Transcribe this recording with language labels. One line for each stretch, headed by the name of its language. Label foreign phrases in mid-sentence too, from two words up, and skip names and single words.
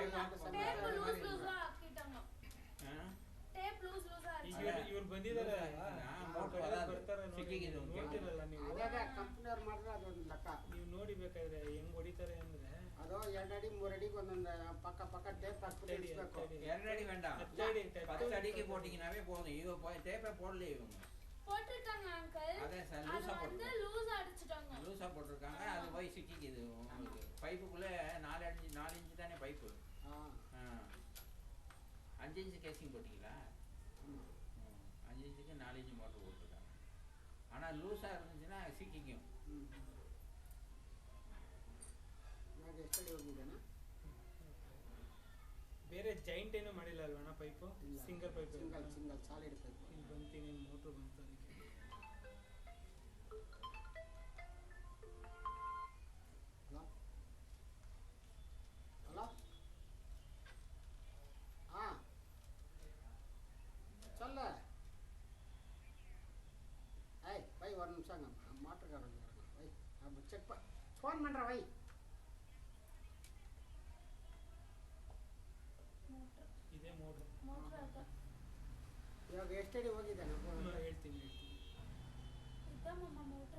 Kannada: ಇವ್ರು ಬಂದಿದ್ದಾರೆ, ಅದೇ ಕಂಪ್ನಿಯವ್ರು ಮಾಡಿದ್ರೆ ಅದೊಂದು ಲೆಕ್ಕ. ನೀವು ನೋಡಿ ಬೇಕಾದ್ರೆ ಹೆಂಗ್ ಹೊಡಿತಾರೆ ಅಂದ್ರೆ, ಅದು 2 ಅಡಿ 3 ಅಡಿಗೆ ಒಂದೊಂದು ಪಕ್ಕ ಟೇಪ್ ಹಾಕ್ಬಿಟ್ಟು ಇಳಿಸ್ಬೇಕು.
Tamil: 2 அடி வேண்டாம், 10 அடிக்கு போட்டிங்கனாவே போதும். இவங்க டேப்பை போடல, இவங்க போட்டுட்டாங்க அங்கிள். அதான் சார், அது வந்து லூசா அடிச்சிட்டாங்க. லூசா போட்டுருக்காங்க. அது போய் சிக்கிக்குது உங்களுக்கு. பைப்புக்குள்ளே 4 இன்ச்சு தானே பைப்பு. 5
English: inch casing
Tamil: போட்டிங்களா? 5 இன்ச்சுக்கு 4
English: inch motor
Tamil: போட்டுருக்காங்க. ஆனால் லூஸாக இருந்துச்சுன்னா ಸಿಕ್ಕಿக்கும்.
Kannada: ಇವಾಗ ಎಷ್ಟಡಿ ಹೋಗಿದ್ದಾನ? ಬೇರೆ ಜಾಯಿಂಟ್ ಏನೂ ಮಾಡಿಲ್ಲ ಅಲ್ವಣ್ಣ ಪೈಪು? ಇಲ್ಲ.
English: single pipe single solid pipe.
Kannada: ಇಲ್ಲಿ ಬಂತೀನಿ ಮೋಟ್ರ್ ಬಂತು ಅದಕ್ಕೆ.
Tamil: ಹಲೋ ಹಲೋ ಹಾಂ ಚಲ್ಲ ஐய் வை ஒரு நிமிஷங்க மாட்டுக்காரங்க வை அப்போ
English: check phone
Tamil: பண்ணுற வை.
Kannada: ಇದೇ ಮೋಟ್ರ್. ಇವಾಗ ಎಷ್ಟಡಿ ಹೋಗಿದ್ದಾನೆ? ಹೇಳ್ತೀನಿ ಇದ್ದಮ್ಮಮ್ಮ ಮೋಟ್ರ್